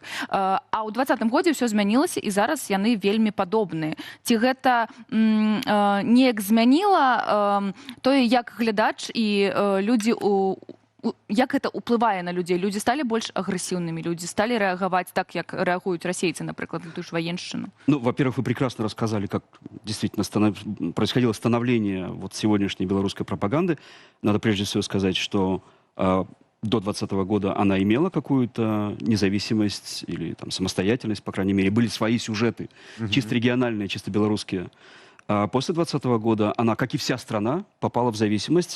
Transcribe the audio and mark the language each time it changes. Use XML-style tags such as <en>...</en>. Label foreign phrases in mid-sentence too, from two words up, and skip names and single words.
<be>А ў 20-м годзе ўсё змянілася, і зараз яны вельмі падобныя. Ці гэта неяк змяніла тое, як глядач і людзі як это ўплывае на людзей? Людзі сталі больш агрэсіўнымі, людзі сталі рэагаваць так, як рэагуюць расейцы, напрыклад, на ту ж военшчыну? Ну,</be> <ru>во-первых, вы прекрасно рассказали, как действительно происходило становление вот сегодняшней белорусской пропаганды. Надо прежде всего сказать, что до 20-го года она имела какую-то независимость или там, самостоятельность, по крайней мере. Были свои сюжеты, чисто региональные, чисто белорусские. А после 20-го года она, как и вся страна, попала в зависимость.</ru>